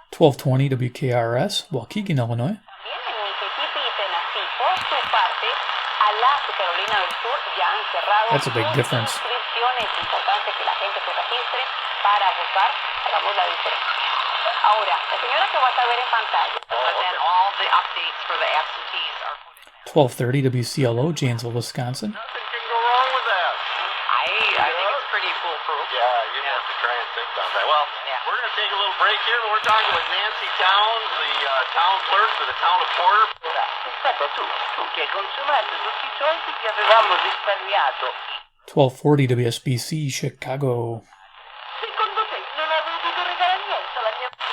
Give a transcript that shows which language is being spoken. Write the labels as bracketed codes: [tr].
[en] 1220 WKRS, Waukegan, Illinois. [es] también en Mississippi y Tennessee. Por su parte, Alaska y Carolina del Sur ya han cerrado [en] That's a big [es] sus [en] difference. [es] inscripciones. Es importante que la gente se registre para votar. Hagamos la diferencia. Ahora, la señora que vas a ver en pantalla. [en] But then all the updates for the absentees are put in. 1230 WCLO, Janesville, Wisconsin. Nothing can go wrong with that. I think it's pretty foolproof. Yeah, you have to try and think about that. Well, Yeah. we're going to take a little break here. We're talking with Nancy Towns, the town clerk for the town of Porter. [it] Aspetta, tu che hai consumato tutti i soldi che avevamo risparmiato. [en] 1240 WSBC, Chicago. [it] Secondo te non avrei dovuto regalare niente alla mia...